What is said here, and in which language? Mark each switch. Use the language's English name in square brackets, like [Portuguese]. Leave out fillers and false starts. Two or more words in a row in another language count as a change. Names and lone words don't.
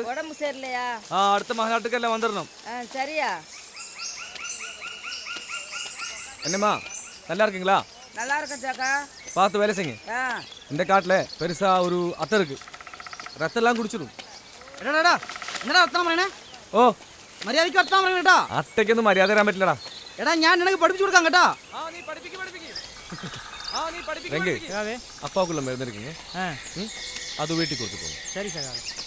[Tamil] உடம்பு சரியில்லையா? [Malayalam] അടുത്ത മഹാനാട്ടിക്കെല്ലാം വന്നിരണം. [Tamil] சரியா? என்னம்மா நல்லா இருக்கீங்களா? நல்லா இருக்கேன் சாக்கா. பார்த்து வேலை செய்யுங்க. இந்த காட்டில் பெருசா ஒரு அத்தை இருக்கு, ரத்தெல்லாம் குடிச்சிடும். என்னடா என்னடா [Malayalam] വർത്താനം പറയണേ? ഓ മര്യാദയ്ക്ക് വർത്താനം പറയണം കേട്ടോ. അത്തയ്ക്കൊന്നും മര്യാദ തരാൻ പറ്റില്ലടാ. എടാ ഞാൻ നിനക്ക് പഠിപ്പിച്ചു കൊടുക്കാം കേട്ടോ. [Tamil] அப்பாவுக்குள்ள மருந்து இருக்குங்க, அது வீட்டுக்கு கொடுத்து போங்க. சரி சார்.